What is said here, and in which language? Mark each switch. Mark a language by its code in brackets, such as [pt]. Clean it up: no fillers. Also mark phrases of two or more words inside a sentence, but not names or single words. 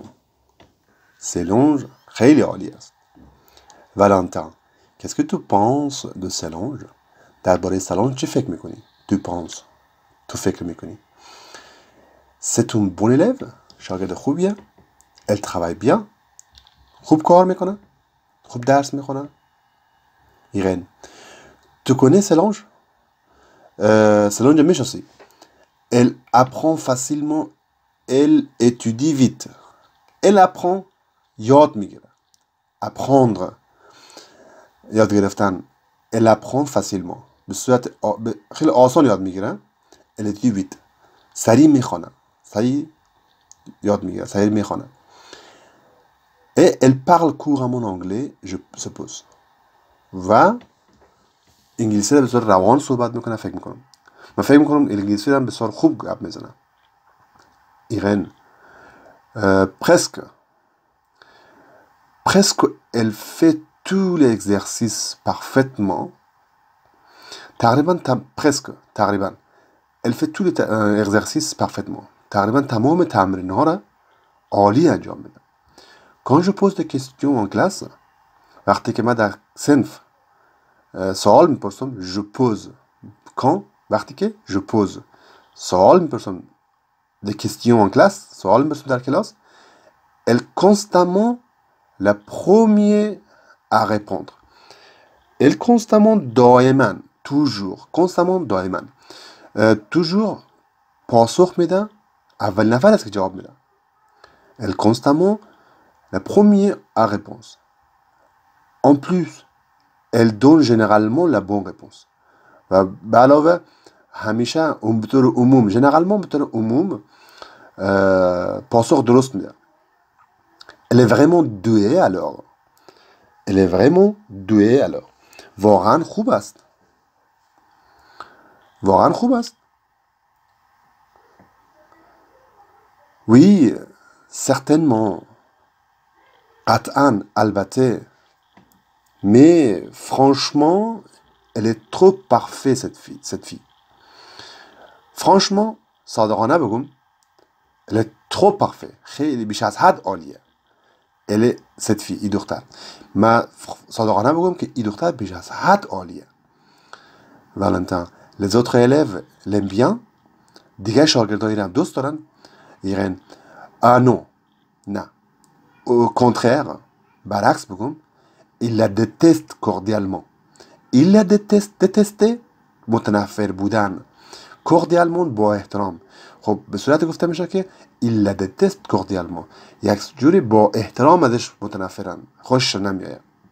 [fa] Solange خیلی عالی است. [fr] Valentin, qu'est-ce que tu penses de Solange? [fa] درباره سلانج چه فکر میکنی؟ [fr] Tu penses. [fa] تو فکر میکنی. [fr] C'est une bonne élève. [fa] شاگرد خوبیه. [fr] Elle travaille bien. [fa] خوب کار میکنه. خوب درس میخونه. [fr] Irène, tu connais Solange? [fa] Solange میشناسی. [fr] Elle apprend facilement. Elle étudie vite. Elle apprend. [fa] یاد میگیره. Apprendre. یاد گرفتن. [fr] Elle apprend facilement. [fa] به صورت خیلی آسان یاد میگیره. [fr] Elle étudie vite. [fa] سریع میخونه. سریع یاد میگیره. سریع میخونه. [fr] Et elle parle couramment anglais, je suppose. [fa] و انگلیسی رو به صورت روان صحبت میکنه فکر میکنم. من فکر میکنم انگلیسی رو بسیار خوب گپ میزنه. [fr] Irène, presque elle fait tous les exercices parfaitement. تقریبا elle fait tous les exercices parfaitement. [fa] تقریبا تمام تمرین‌ها رو عالی انجام میده. [fr] Quand je pose des questions en classe, [fa] وقتی که من در صنف سوال میپرسم, [fr] je pose. Quand [fa] وقتی که [fr] je pose [fa] سوال میپرسم [fr] des questions en classe, [fa] سوال میپرسم در کلاس, [fr] elle constamment la première à répondre. Elle constamment [fa] دائما, [fr] toujours, constamment [fa] دائما, toujours پاسخ میده, اول نفر است که جواب میده. [fr] Elle constamment la première à réponse. En plus, elle donne généralement la bonne réponse. [fa] و به علاوه همیشه به طور عموم, généralement به طور عموم پاسخ درست میده. [fr] Elle est vraiment douée alors. Elle est vraiment douée alors. [fa] واقعا خوب است. واقعا خوب است. [fr] Oui, certainement. [fa] قطعاً, البته. [fr] Mais franchement, elle est trop parfaite cette fille. Franchement, [fa] صادقانه بگم, [fr] elle est trop parfaite. [fa] خیلی بیش از حد عالیه. [fr] Elle est cette fille, [fa] این دختر. من صادقانه بگم که این دختر بیش از حد عالیه. [fr] Valentin, les autres élèves l'aiment bien. [fa] دیگه شاگردایی رو هم دوست دارن. [fr] Irène, ah non, نه. Au contraire, [fa] برعکس بگم, [fr] il la déteste cordialement. Il la déteste, détester, [fa] متنفر بودن. cordialement با احترام. خب به صورت گفته میشه که [fr] il la déteste cordialement. [fa] یک جوری با احترام ازش متنفرن. خوش نمیاد.